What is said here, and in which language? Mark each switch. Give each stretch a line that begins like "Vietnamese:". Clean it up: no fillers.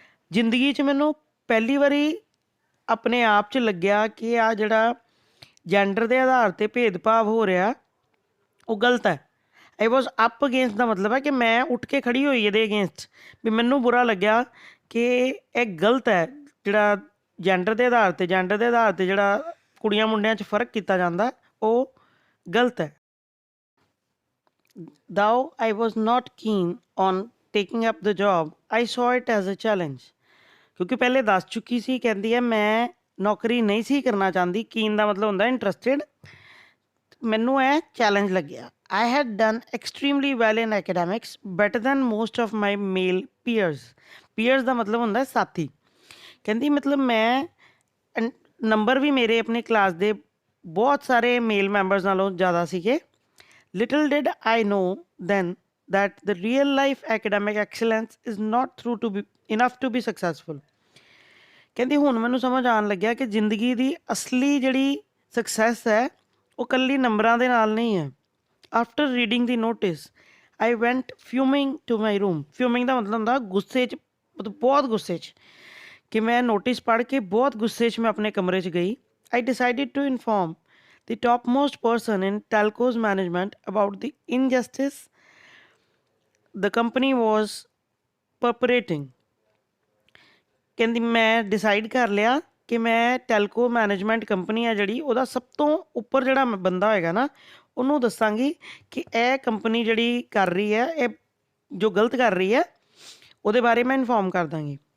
Punjabi: ਜ਼ਿੰਦਗੀ 'ਚ ਮੈਨੂੰ ਪਹਿਲੀ ਵਾਰੀ ਆਪਣੇ ਆਪ 'ਚ ਲੱਗਿਆ ਕਿ ਆ ਜਿਹੜਾ ਜੈਂਡਰ ਦੇ ਆਧਾਰ 'ਤੇ ਭੇਦਭਾਵ ਹੋ ਰਿਹਾ ਉਹ ਗਲਤ ਹੈ।
English: I was up against
Punjabi: ਦਾ ਮਤਲਬ ਹੈ ਕਿ ਮੈਂ ਉੱਠ ਕੇ ਖੜੀ ਹੋਈ ਇਹਦੇ ਅਗੇਂਸਟ, ਵੀ ਮੈਨੂੰ ਬੁਰਾ ਲੱਗਿਆ ਕਿ ਇਹ ਗਲਤ ਹੈ ਜਿਹੜਾ ਜੈਂਡਰ ਦੇ ਆਧਾਰ 'ਤੇ ਜਿਹੜਾ ਕੁੜੀਆਂ ਮੁੰਡਿਆਂ 'ਚ ਫ਼ਰਕ ਕੀਤਾ ਜਾਂਦਾ ਉਹ ਗਲਤ ਹੈ।
English: Though I was not keen on taking up the job, I saw it as a challenge।
Punjabi: ਕਿਉਂਕਿ ਪਹਿਲੇ ਦੱਸ ਚੁੱਕੀ ਸੀ, ਕਹਿੰਦੀ ਹੈ ਮੈਂ ਨੌਕਰੀ ਨਹੀਂ ਸੀ ਕਰਨਾ ਚਾਹੁੰਦੀ। ਕੀਨ ਦਾ ਮਤਲਬ ਹੁੰਦਾ ਇੰਟਰਸਟਿਡ। ਮੈਨੂੰ ਇਹ ਚੈਲੰਜ ਲੱਗਿਆ।
English: I had done extremely well in academics, better than most of my male peers।
Punjabi: peers ਦਾ ਮਤਲਬ ਹੁੰਦਾ ਸਾਥੀ। ਕਹਿੰਦੀ ਮਤਲਬ ਮੈਂ ਨੰਬਰ ਵੀ ਮੇਰੇ ਆਪਣੇ ਕਲਾਸ ਦੇ ਬਹੁਤ ਸਾਰੇ ਮੇਲ ਮੈਂਬਰਸ ਨਾਲੋਂ ਜ਼ਿਆਦਾ ਸੀਗੇ।
English: Little did I know then that the real life academic excellence is not enough to be successful।
Punjabi: ਕਹਿੰਦੀ ਹੁਣ ਮੈਨੂੰ ਸਮਝ ਆਉਣ ਲੱਗਿਆ ਕਿ ਜ਼ਿੰਦਗੀ ਦੀ ਅਸਲੀ ਜਿਹੜੀ ਸਕਸੈਸ ਹੈ ਉਹ ਇਕੱਲੀ ਨੰਬਰਾਂ ਦੇ ਨਾਲ ਨਹੀਂ ਹੈ।
English: After reading the notice I went fuming to my room.
Punjabi: ਫਿਊਮਿੰਗ ਦਾ ਮਤਲਬ ਹੁੰਦਾ ਗੁੱਸੇ 'ਚ, ਮਤਲਬ ਬਹੁਤ ਗੁੱਸੇ 'ਚ, ਕਿ ਮੈਂ ਨੋਟਿਸ ਪੜ੍ਹ ਕੇ ਬਹੁਤ ਗੁੱਸੇ 'ਚ ਮੈਂ ਆਪਣੇ ਕਮਰੇ 'ਚ ਗਈ।
English: I decided to inform the topmost person in Talco's management about the injustice the company was perpetrating।
Punjabi: ਕਹਿੰਦੀ ਮੈਂ ਡਿਸਾਈਡ ਕਰ ਲਿਆ ਕਿ ਮੈਂ ਟੈਲਕੋ ਮੈਨੇਜਮੈਂਟ ਕੰਪਨੀ ਆ ਜਿਹੜੀ ਉਹਦਾ ਸਭ ਤੋਂ ਉੱਪਰ ਜਿਹੜਾ ਬੰਦਾ ਹੋਏਗਾ ਨਾ ਉਹਨੂੰ ਦੱਸਾਂਗੀ ਕਿ ਇਹ ਕੰਪਨੀ ਜਿਹੜੀ ਕਰ ਰਹੀ ਹੈ ਇਹ ਜੋ ਗਲਤ ਕਰ ਰਹੀ ਹੈ ਉਹਦੇ ਬਾਰੇ ਮੈਂ ਇਨਫੋਰਮ ਕਰ ਦਾਂਗੀ।